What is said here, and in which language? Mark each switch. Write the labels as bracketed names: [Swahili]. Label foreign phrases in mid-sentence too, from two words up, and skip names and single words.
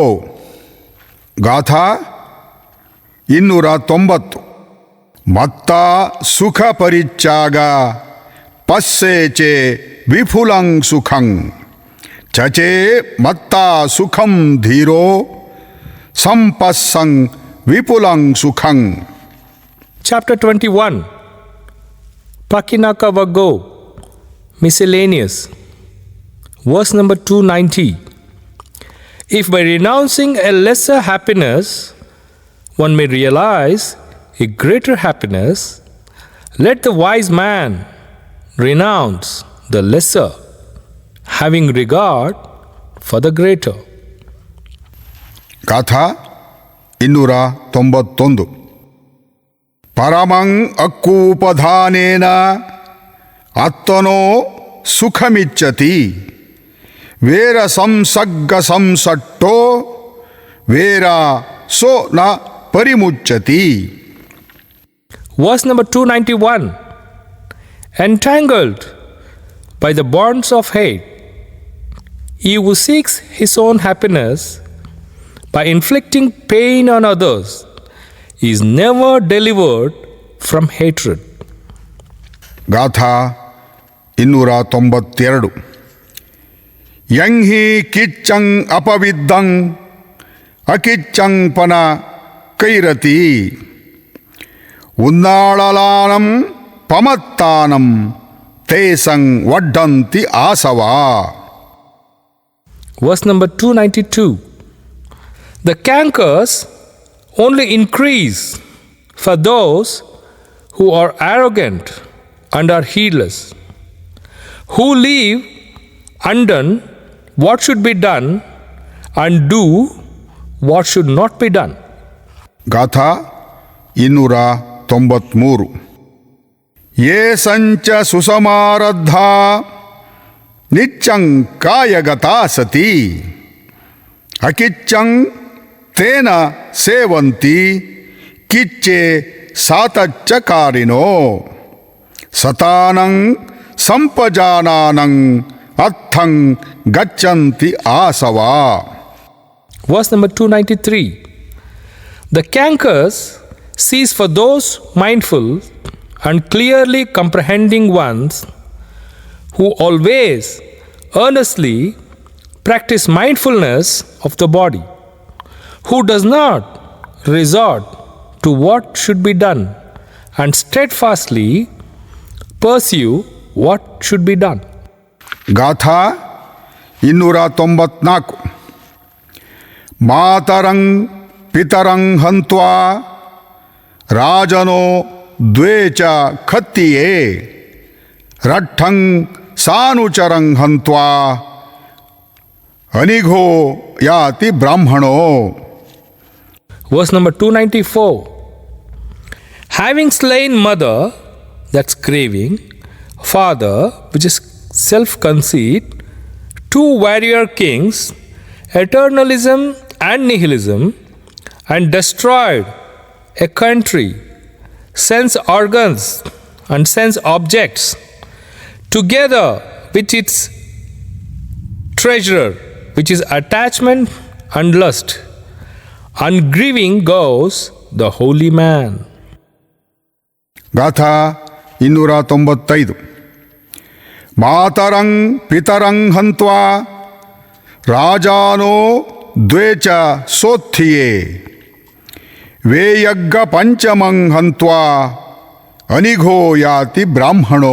[Pali] ಗಾಥಾ 290. ಮತ್ತ ಸುಖ ಪರಿಚ್ಛಾಗ ಪಸ್ಸೇಚೆ ವಿಫುಲಂ ಸುಖಂ ಚಚೇ ಮತ್ತ ಸುಖಂ ಧೀರೋ ಸಂಪಸ್ಸಂ ವಿಪುಲಂ ಸುಖಂ. [English] Chapter 21. Pakinakavaggo, miscellaneous. Verse number 290. If by renouncing a lesser happiness one may realize a greater happiness, let the wise man renounce the lesser, having regard for the greater. [Pali] ಗಾಥಾ 291. ಪರಮಂ ಅಕ್ಕೂಪಧಾನೇನ ಆತ್ಮನೋ ಸುಖಮಿಚ್ಛತಿ ವೇರ ಸಂಸಗ್ಗ ಸಂಸಟ್ಟೋ ವೇರ ಸೋ ನ ಪರಿಮುಚ್ಯತಿ. [English] Verse number 291. Entangled by the bonds of hate, he who seeks his own happiness by inflicting pain on others is never delivered from hatred. [Pali] ಗಾಥಾ 292. ಯಂಹಿ ಕಿಚ್ಚಂ ಅಪವಿದ್ದಂ ಅಕಿಚ್ಚಂ ಪನ ಕೈರತಿ ಉನ್ನಾಳಲಾನಂ ಪಮತ್ತಾನಂ ತೇಸಂ ವಡ್ಡಂತಿ ಆಸವಾ. [English] Verse number 292. The cankers only increase for those who are arrogant and are heedless, who leave undone what should be done and do what should not be done. [Pali] ಗಾಥಾ 293. ಯೇ ಸಂಚ ಸುಸಮಾರದ್ಧ ನಿಚ್ಚಂ ಕಾಯಗತಾ ಸತಿ ಅಕಿಚ್ಚಂ ತೇನ ಸೇವಂತಿ ಕಿಚ್ಚೆ ಸಾತಚ್ಚಕಾರಿನೋ ಸತಾನಂ ಸಂಪಜಾನಾನಂ ಅರ್ಥಂ ಗಚ್ಚಂತಿ ಆಸವಾ. [English] Verse number 293. The cankers cease for those mindful and clearly comprehending ones who always earnestly practice mindfulness of the body, who does not resort to what should be done and steadfastly pursue what should be done. [Pali] ಗಾಥಾ 294. ಮಾತರಂ ಪಿತರಂ ಹಂತ್ವಾ ರಾಜನೋ ದ್ವೇ ಚ ಖತ್ತಿಯೇ ರಟ್ಟಂ ಸಾನುಚರಂ ಹಂತ್ವಾ ಅನಿಘೋ ಯಾತಿ ಬ್ರಾಹ್ಮಣೋ. [English] Verse number 294. Having slain mother, that's craving, father, which is self-conceit, two warrior kings, eternalism and nihilism, and destroyed a country, sense organs and sense objects, together with its treasure, which is attachment and lust. Ungrieving goes the holy man. [Pali] ಗಾಥಾ 295. ಮಾತರಂ ಪಿತರಂ ಹಂತ್ವಾ ರಾಜಾನೋ ದ್ವೇ ಚ ಸೋತ್ಥಿಯೇ ವೇಯಗ್ಗ ಪಂಚಮಂ ಹಂತ್ವಾ ಅನಿಘೋ ಯಾತಿ ಬ್ರಾಹ್ಮಣೋ.